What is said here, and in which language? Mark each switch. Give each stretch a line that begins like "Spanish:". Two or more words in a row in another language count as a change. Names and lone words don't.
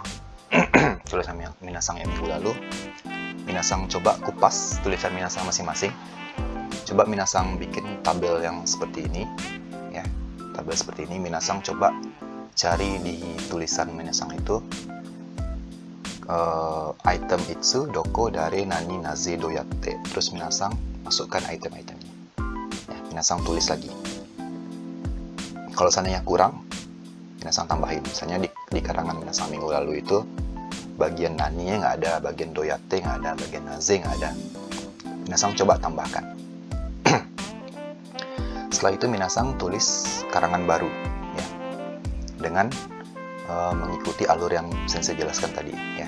Indonesian: Tulisan minasang yang minggu lalu. Minasang coba kupas tulisan minasang masing-masing. Coba minasang bikin tabel yang seperti ini. Ya, tabel seperti ini. Minasang coba cari di tulisan minasang itu item
Japanese: いつ、どこ、だれ、なに、なぜ、どうやって.
Indonesian: Terus minasang masukkan item-itemnya. Ya, minasang tulis lagi. Kalau seandainya kurang, minasang tambahin. Misalnya di karangan minasang minggu lalu itu bagian nani-nya nggak ada, bagian doyatte nggak ada, bagian naze nggak ada. Minasang coba tambahkan. Setelah itu minasang tulis karangan baru ya, dengan mengikuti alur yang sensei jelaskan tadi ya.